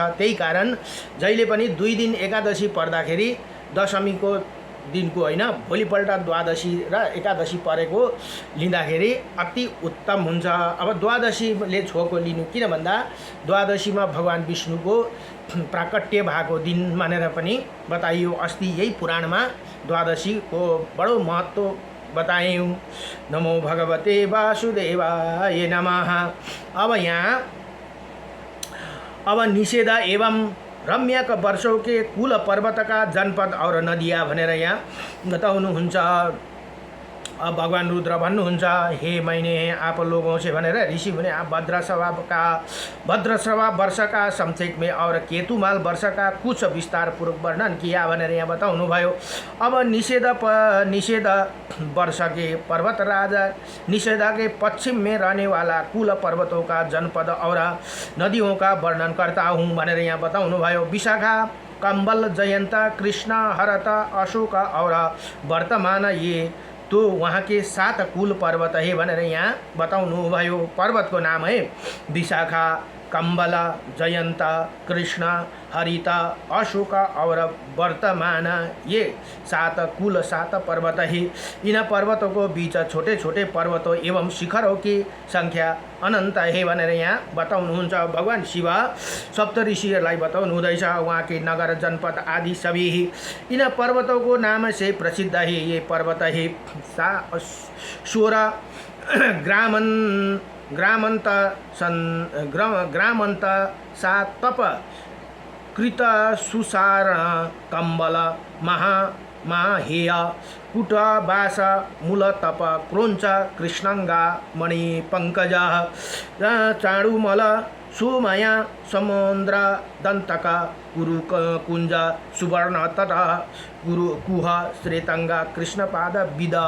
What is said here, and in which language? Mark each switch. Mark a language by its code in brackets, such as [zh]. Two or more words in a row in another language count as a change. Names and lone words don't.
[ne] त्यही कारण जहिले पनि 2 दिन एकादशी पर्दाखेरि दशमीको दिनको होइन, भोलिपल्ट द्वादशी र एकादशी परेको लिँदाखेरि अति उत्तम हुन्छ। अब द्वादशीले छोको लिनु किन भन्दा द्वादशीमा भगवान विष्णुको प्राकट्य भएको दिन मानेर पनि बताइयो। अस्ति यही पुराणमा द्वादशीको बडो महत्त्व बतायौँ। [sa] नमो भगवते वासुदेवाय नमः। [hi] अब निषेध एवं रम्यक वर्षों के कुल पर्वत का जनपद और नदिया [ne] भनेर यहाँ बताउनुहुन्छ। अब भगवान रुद्र भन्नुहुन्छ, [hi] हे मैंने आप लोगों से [ne] भनेर ऋषि भने [hi] आप भद्रश्रवा वर्ष का संक्षेप में और केतुमाल वर्ष का कुछ विस्तार पूर्वक वर्णन किया [ne] भनेर यहाँ बताउनु भयो। [hi] अब निषेध वर्ष के पर्वत राजा निषेध के पश्चिम में रहने वाला कुल पर्वतों का जनपद और नदियों का वर्णन करता हूँ [ne] भनेर यहाँ बताउनु भयो। [hi] विशाखा, कंबल, जयंता, कृष्णा, हरता, अशोक और वर्तमान ये तो वहाँ के 7 कुल पर्वत है [ne] भनेर यहाँ बताउनु भयो। [hi] पर्वत को नाम है विशाखा, कंबल, जयंता, कृष्णा, हरिता, अशोक और वर्तमान। ये 7 कुल 7 पर्वत है। इन पर्वतों को बीच छोटे छोटे पर्वतों एवं शिखरों की संख्या अनंत है [ne] भनेर यहाँ बताउनुहुन्छ। भगवान शिव सप्तऋषिहरूलाई बताउनु हुँदैछ, [hi] वहाँ के नगर जनपद आदि सभी इन पर्वतों को नाम से प्रसिद्ध है। ये पर्वत है 16 ग्रामंत सातप कृत सुसारण कंबल महाहेय कुटबास मूलतप क्रोंच कृष्णंगा मणि पंकज चाणुमल सुमया समुद्र दंतक कुरु कुंज सुवर्ण तट कुह श्रेतंगा कृष्णपाद विद